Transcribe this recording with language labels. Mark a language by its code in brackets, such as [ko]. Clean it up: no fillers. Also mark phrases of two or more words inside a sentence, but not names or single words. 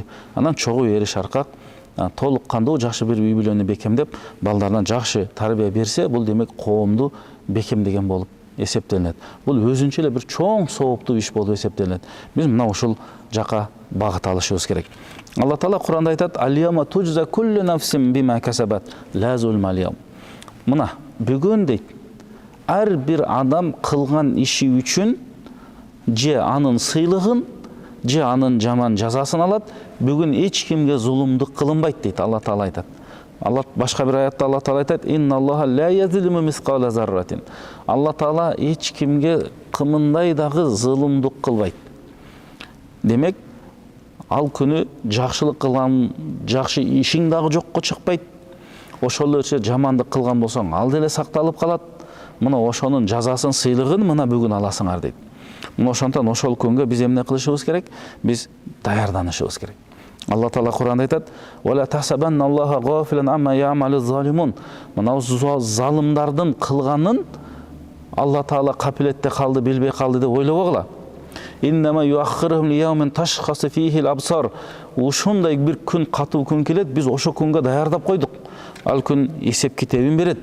[ky] Анан чогуу ери шаркак толук кандуу жакшы бир үй бүлөнү бекемдеп, балдарына жакшы тарбия берсе, бул демек коомду бекемдеген болуп эсептелинет. Бул өзүнчө эле бир чоң сооптуу иш болуп эсептелинет. Биз мына ушул жака багыт алышыбыз керек. Алла Таала Куранда айтат: [ar] "اليوم تجزى كل نفس بما كسبت لا ظلم اليوم." [ky] Мына бүгүн дейт, ар бир адам кылган иши үчүн же анын сыйлыгын, же анын жаман жазасын алат. Бүгүн эч кимге зулумдук кылынбайт дейт Алла Таала айтат. Алла башка бир аятта Алла Таала айтат: [ar] "إن الله لا يظلم مثقال ذرة." [ky] Алла Таала эч кимге кымындай дагы зулумдук кылбайт. Демек, ал күнү жакшылык кылган, жакшы ишиң дагы жокко чыкпайт. Ошол эле жамандык кылган болсоң, ал деле сакталып калат. Мына ошонун жазасын, сыйлыгын мына бүгүн аласыңар дейт. Мына ошондон ошол күнгө биз эмне кылышыбыз керек? Биз даярданышыбыз керек. Алла Таала Куранда айтат: [ar] "ولا تحسبن الله غافلا عما يعمل الظالمون." [ky] Мына залымдардын кылганын Алла Таала капилетте калды, билбей калды деп ойлобогула. [ar] إنما يؤخرهم ليوم تشخص فيه الأبصار. [ky] Ушундай бир күн, катуу күн келет, биз ошо күнгө даярдап койдук. Ал күн эсеп китебин берет.